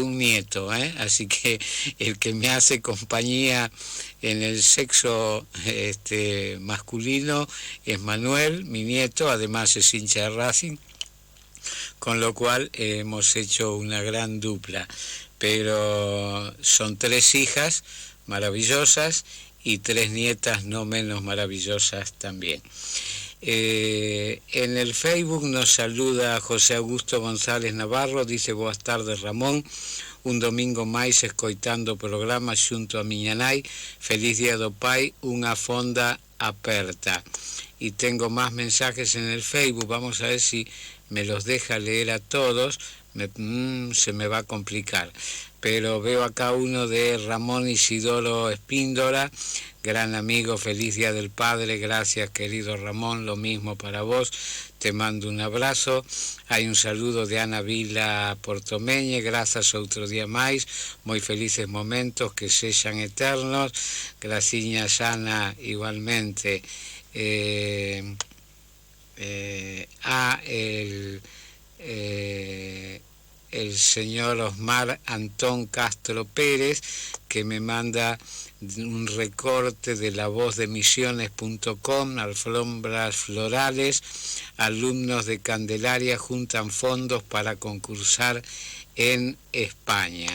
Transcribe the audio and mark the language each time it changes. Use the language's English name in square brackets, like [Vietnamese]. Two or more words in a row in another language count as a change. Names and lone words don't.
[Spanish] un nieto, así que el que me hace compañía en el sexo masculino es Manuel, mi nieto, además es hincha de Racing, con lo cual hemos hecho una gran dupla, pero son 3 hijas maravillosas y 3 nietas no menos maravillosas también. En el Facebook nos saluda José Augusto González Navarro, dice: [Galician] boas tardes Ramón, un domingo máis escoitando o programa xunto a miña nai, feliz día do pai, unha fonda aperta. [Spanish] Y tengo más mensajes en el Facebook, vamos a ver si me los deja leer a todos, se me va a complicar. Pero veo acá uno de Ramón Isidoro Espíndola, gran amigo, feliz Día del Padre, gracias querido Ramón, lo mismo para vos, te mando un abrazo. Hay un saludo de Ana Vila Portomeñe, gracias [Galician] outro día máis, moi felices momentos que sexan eternos, graciñas Ana igualmente. [Spanish] El señor Osmar Antón Castro Pérez, que me manda un recorte de La Voz de Misiones.com, alfombras florales, alumnos de Candelaria juntan fondos para concursar en España.